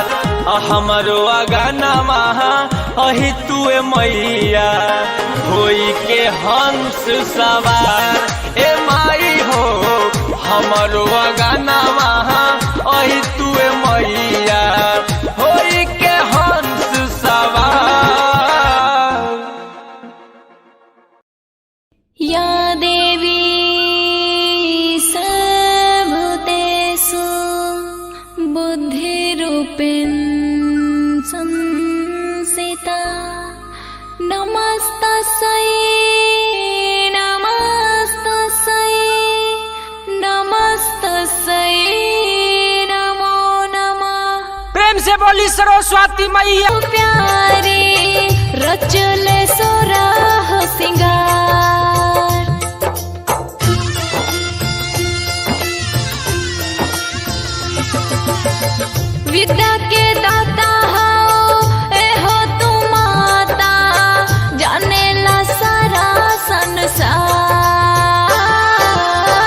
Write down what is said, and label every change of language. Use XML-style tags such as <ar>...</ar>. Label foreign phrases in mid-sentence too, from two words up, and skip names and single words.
<bho>हमरो अंगनवा अहि तुए मैया होई के हंस सवार। ए माई हो हमरो अंगनवा अहि तुए मैया होई के हंस सवार।</bho> <sa>या देवी सर्वभूतेषु बुद्धिरूपेण संस्थिता। नमस्तस्यै नमस्तस्यै नमस्तस्यै नमो नमः।</sa> <bho>प्रेम से बोली सरस्वती मैया प्यारे रचले सोराह सिंगार। विद्या के दाता हो एहो तू माता, जानेला सारा संसार।</bho>